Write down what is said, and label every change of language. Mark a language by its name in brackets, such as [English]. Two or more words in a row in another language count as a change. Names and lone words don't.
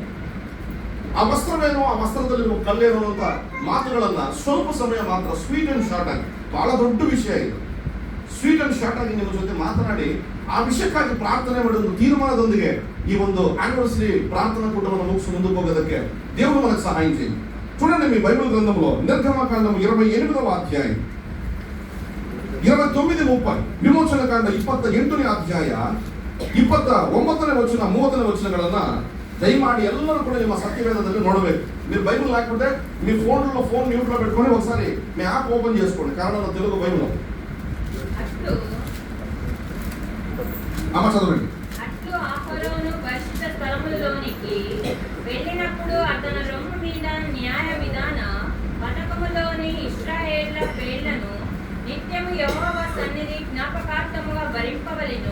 [Kannada] ಆ ವಸ್ತ್ರವೇನೋ, ಆ ವಸ್ತ್ರದಲ್ಲಿರುವ ಕಲ್ಲೇನೋ ಅಂತ ಮಾತುಗಳನ್ನ ಸ್ವಲ್ಪ ಸಮಯ ಮಾತ್ರ [English] sweet and short [Kannada] ಆಗಿ, ಬಹಳ ದೊಡ್ಡ ವಿಷಯ ಇದು, [English] sweet and short [Kannada] ಆಗಿ ನಿಮ್ಮ ಜೊತೆ ಮಾತನಾಡಿ ಆ ವಿಷಯಕ್ಕಾಗಿ ಪ್ರಾರ್ಥನೆ ಮಾಡೋದು ತೀರ್ಮಾನದೊಂದಿಗೆ ಈ ಒಂದು ಆನಿವರ್ಸರಿ [Telugu] ప్రార్థన కూటమును ముగిసి ముందుకు పోగదಕ್ಕೆ దేవుడు మనకు సహాయం చేయండి. చూడండి మీ బైబిల్ గ్రంథంలో నిర్గమకాండం 28వ అధ్యాయం 29-30, [Kannada] ವಿಮೋಚನಕಾಂಡ 28ನೇ ಅಧ್ಯಾಯ 29ನೇ ವಚನ 30ನೇ ವಚನಗಳನ್ನ దయమాడి ಎಲ್ಲರೂ కూడా ನಿಮ್ಮ సత్యవేదದಲ್ಲಿ ನೋಡಬೇಕು. [Telugu] మీరు బైబిల్ లేకపోతే మీ ఫోన్లో మ్యూట్లో పెట్టుకొని ఒకసారి మీ యాప్ ఓపెన్ చేసుకోండి, కన్నడ తెలుగు బైబిల్. చదవండి. అట్లు అహరోను పరిశుద్ధ స్థలములోనికి వెళ్ళినప్పుడు అతని రొమ్ము మీద న్యాయ విధాన పథకములోని ఇశ్రాయేళ్ల పేర్లను నిత్యము యెహోవా సన్నిధి జ్ఞాపకార్థముగా భరింపవలెను.